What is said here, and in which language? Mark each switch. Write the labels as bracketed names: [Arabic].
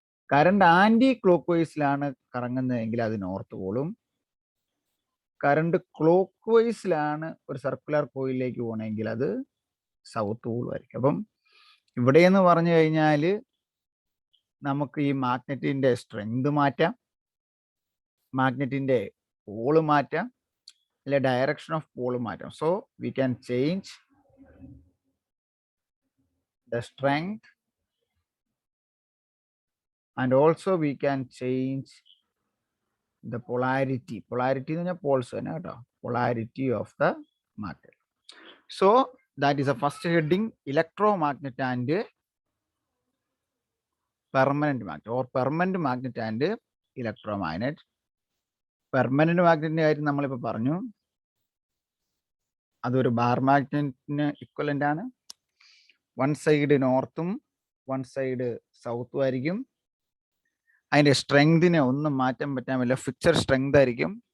[Malayalam] Current anti clock വൈസിലാണ് കറങ്ങുന്നതെങ്കിൽ അത് north പോളും, current clock വൈസിലാണ് ഒരു circular കോയിലേക്ക് പോകണമെങ്കിൽ അത് സൗത്ത് പോളും ആയിരിക്കും. അപ്പം ഇവിടെ എന്ന് പറഞ്ഞു കഴിഞ്ഞാൽ നമുക്ക് ഈ മാഗ്നറ്റിന്റെ സ്ട്രെങ്ത് മാറ്റാം, മാഗ്നറ്റിന്റെ പോള് മാറ്റാം, അല്ലെ ഡയറക്ഷൻ ഓഫ് പോള് മാറ്റാം. [English] So we can change the strength and also we can change the polarity. [Malayalam] Polarity എന്ന് പറഞ്ഞാൽ പോൾസ് തന്നെ കേട്ടോ. [English] Polarity of the magnet. So that is the first heading, electromagnet and permanent magnet, or permanent magnet and electromagnet. [Malayalam] Permanent മാഗ്നറ്റിന്റെ കാര്യം നമ്മളിപ്പോൾ പറഞ്ഞു. അതൊരു bar മാഗ്നറ്റിന് equivalent ആണ്. One side നോർത്തും one side സൗത്തും ആയിരിക്കും. അതിൻ്റെ സ്ട്രെങ്തിനെ ഒന്നും മാറ്റാൻ പറ്റാൻ പറ്റില്ല, ഫിക്സഡ് സ്ട്രെങ്ത് ആയിരിക്കും.